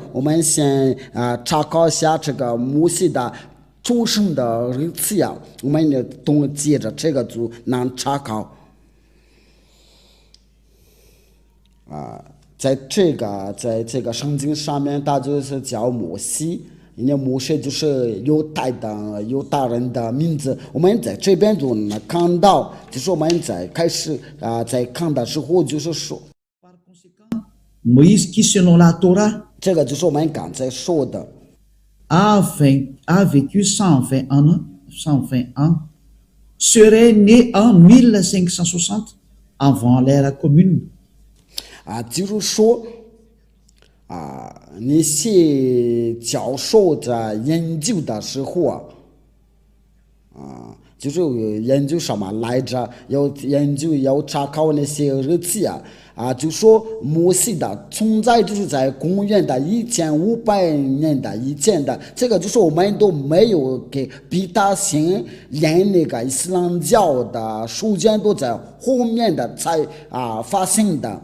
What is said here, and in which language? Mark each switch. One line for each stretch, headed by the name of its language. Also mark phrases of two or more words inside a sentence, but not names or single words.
Chinese: 我们先查考一下这个摩西的出生的日期呀，我们也都接着这个就能查考在这个圣经上面，它就是叫摩西。因为摩西就是犹大人的名字，我们在这边就能看到，就是我们在开始在看的时候就是说，
French: Moïse qui selon la Torah
Chinese: 这个就是我们刚才说的
French: a vécu 120 ans, serait né en 1560 avant l'ère commune.
Chinese: 就是说那些教授在研究的时候就是研究什么来着？要查考那些日期就说摩西的存在就是在公元的1500年的以前的，这个就是我们都没有给比他先连那个伊斯兰教的书卷都在后面的才发生的。